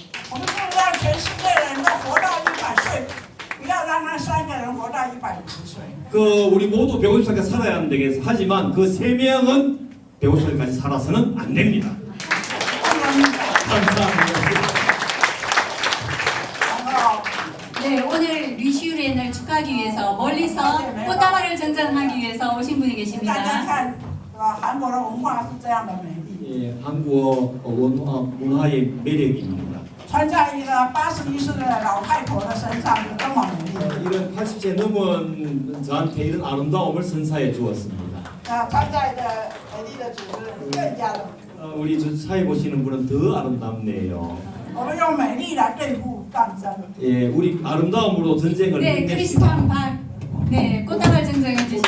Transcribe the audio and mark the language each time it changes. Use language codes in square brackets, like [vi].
[zh] 我们就是让全世界的人都活到100岁，不要让那3个人活到150岁。 [ko] 우리 모두 150살까지 살아야 되겠어. 하지만 그 3명은 150살까지 살아서는 안 됩니다. 감사합니다. [zh] 然后 [ko] 네, 오늘 류시우렌을 축하하기 위해서 멀리서 꽃다발을 전전하기 위해서 오신 분이 [zh] 大家 [ko] 계십니다. [zh] 看，是吧？韩国的文化是这样的美丽。 [ko] 예, 한국 문화의 매력입니다. [zh] 穿在一个81岁的老太婆的身上是这么美丽。 [ko] 이런 80세 넘은 저한테 이런 아름다움을 선사해 주었습니다. [zh] 穿在的美丽的主人更加的美丽。 [ko] 우리 저 사회 보시는 분은 더 아름답네요. [zh] 我们用美丽来对付战争。 [ko] 예, 우리 아름다움으로 전쟁을 네, 끝냅시다. 크리스탄 박. 네, 꽃다발 전쟁을